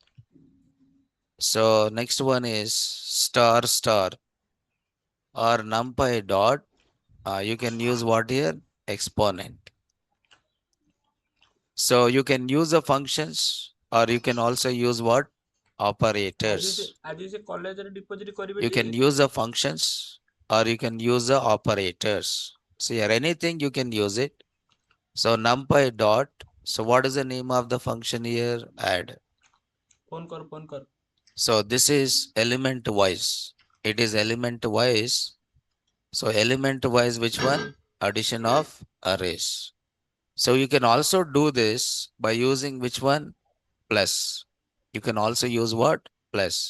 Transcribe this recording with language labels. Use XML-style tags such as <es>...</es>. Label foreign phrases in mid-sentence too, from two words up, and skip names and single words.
<en>So next one is star star or NumPy dot. You can use what here? Exponent. So you can use the functions or you can also use what? Operators.</en> <or>ଆଜି ସେ କଲେଜରେ ଡିପୋଜିଟ୍ କରିବେ</or> <en>You ଟି? can use the functions or you can use the operators. So here anything you can use it. So NumPy dot. So what is the name of the function here? Add.</en> <or>ଫୋନ୍ କର</or> <en>So this is element wise. It is element wise. So element wise, which one? Addition of arrays. So you can also do this by using which one? Plus. You can also use what? Plus.</en>